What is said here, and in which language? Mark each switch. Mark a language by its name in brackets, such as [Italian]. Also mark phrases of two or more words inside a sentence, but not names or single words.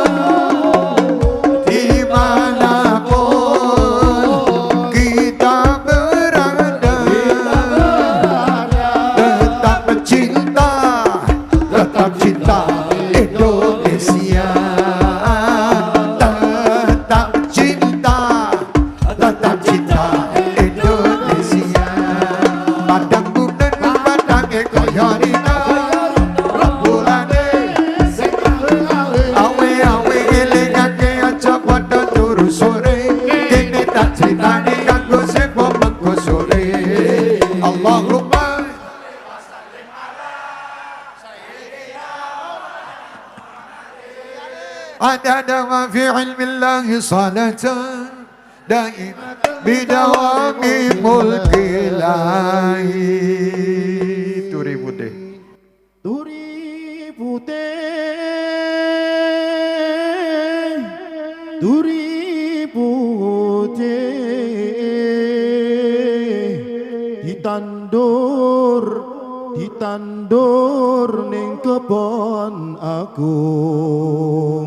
[Indonesian] Dimanapun kita berada, tetap cinta Indonesia. Tetap cinta Indonesia. [Javanese] Padang bulan padang kaya dina bulan awe awe ngelingake aja padha turu sore. Kene tak critani kanggo sepo mengko sore. [Arabic] اللهم عدد ما في علم الله صلاة دائمة بدوام ملك الله. [Javanese] Turi putih Duri putih ditandur ning kebon agung.